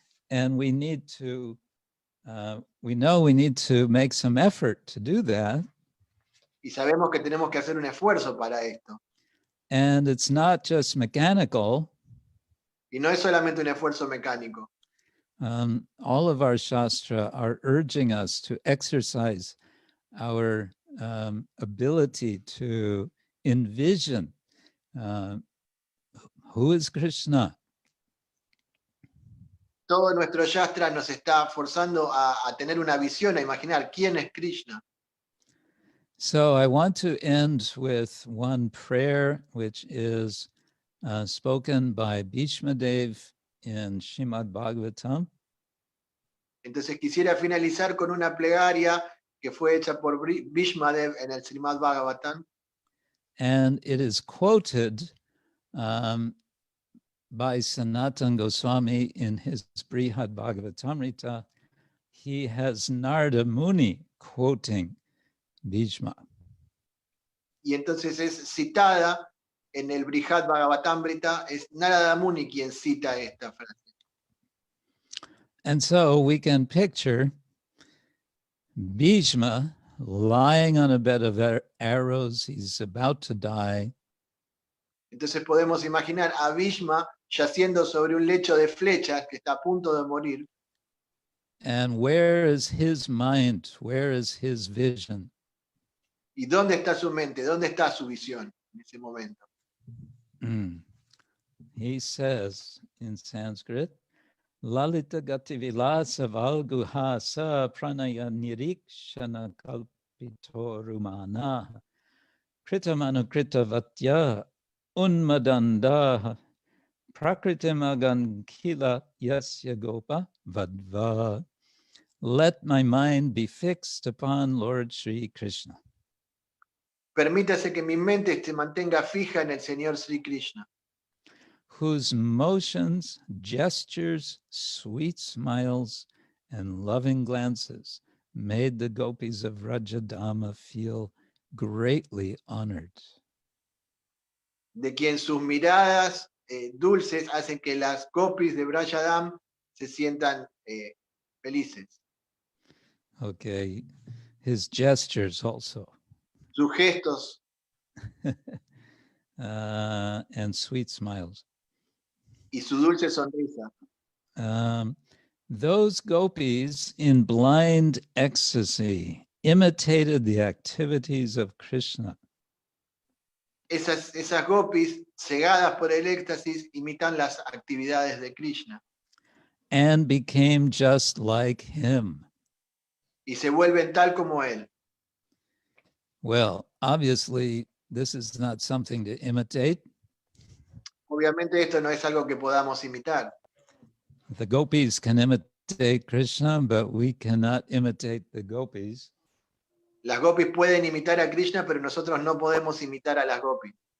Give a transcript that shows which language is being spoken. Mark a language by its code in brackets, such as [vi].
[en] And we need to, we know we need to make some effort to do that. [es] Y sabemos que tenemos que hacer un esfuerzo para esto. [en] And it's not just mechanical. [es] Y no es solamente un esfuerzo mecánico. [en] All of our Shastra are urging us to exercise our ability to envision who is Krishna. [es] Todo nuestro Shastra nos está forzando a tener una visión, a imaginar quién es Krishna. [en] So I want to end with one prayer, which is spoken by Bhishma Dev in Śrīmad Bhagavatam. [es] Entonces quisiera finalizar con una plegaria que fue hecha por Bhishma Dev en el Śrīmad Bhagavatam. [en] And it is quoted by Sanatana Goswami in his Brihad Bhagavatamrita. He has Narada Muni quoting Bhishma. [es] Y entonces es citada en el Brihad Bhagavatamrita, es Narada Muni quien cita esta frase. [en] And so we can picture Bhishma, lying on a bed of arrows, he's about to die. [es] Entonces podemos imaginar a Bhishma yaciendo sobre un lecho de flechas que está a punto de morir. [en] And where is his mind? Where is his vision? [es] ¿Y dónde está su mente? ¿Dónde está su visión en ese momento? [en] He says in Sanskrit, [sa] Lalita gati vilasa valguha sa pranaya nirikshana kalpito rumana kritamanukritta vatya unmadanda prakritim kila yasya gopa vadva. [en] Let my mind be fixed upon Lord Sri Krishna. [es] Permítase que mi mente se mantenga fija en el Señor Sri Krishna, [en] whose motions, gestures, sweet smiles, and loving glances made the gopis of Rajadama feel greatly honored. [es] de quien sus miradas dulces hacen que las gopis de Brajadam se sientan felices. [en] Okay, his gestures also. [es] Sus gestos [en] And sweet smiles. [es] y su dulce sonrisa. [en] Those gopis in blind ecstasy imitated the activities of Krishna. [es] Esas gopis, cegadas por el éxtasis, imitan las actividades de Krishna. [en] And became just like him. [es] Y se vuelven tal como él. [en] Well, obviously, this is not something to imitate. [es] Obviamente esto no es algo que podamos imitar. [en] The gopis can imitate Krishna, but we cannot imitate the gopis. [es] Las gopis pueden imitar a Krishna, pero nosotros no podemos imitar a las gopis.